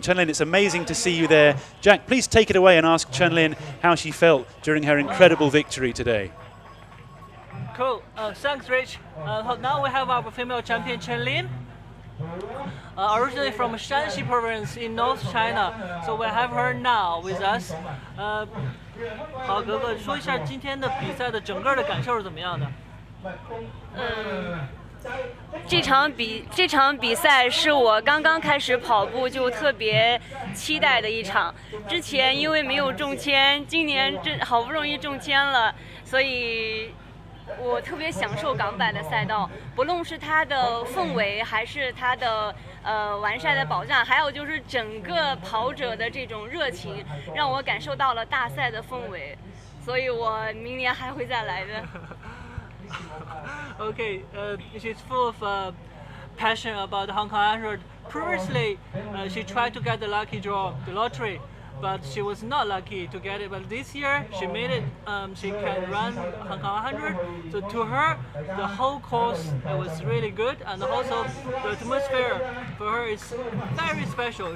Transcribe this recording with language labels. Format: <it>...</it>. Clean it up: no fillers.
<en>Chen Lin, it's amazing to see you there. Jack, please take it away and ask Chen Lin how she felt during her incredible victory today. Cool. Thanks, Rich. Now we have our female champion, Chen Lin. Originally from Shanxi province in North China. So we have her now with us.</en> <zh>好，格格，说一下今天的比赛的整个的感受是怎么样的？这场比赛是我刚刚开始跑步就特别期待的一场。之前因为没有中签，今年好不容易中签了，所以我特别享受港版的赛道，不论是它的氛围，还是它的完善的保障，还有就是整个跑者的这种热情，让我感受到了大赛的氛围，所以我明年还会再来的。</zh> <en>Okay, she's full of passion about Hong Kong 100. Previously, she tried to get the lucky draw, the lottery, but she was not lucky to get it. But this year, she made it. She can run Hong Kong 100. So to her, the whole course was really good, and also the atmosphere for her is very special.</en>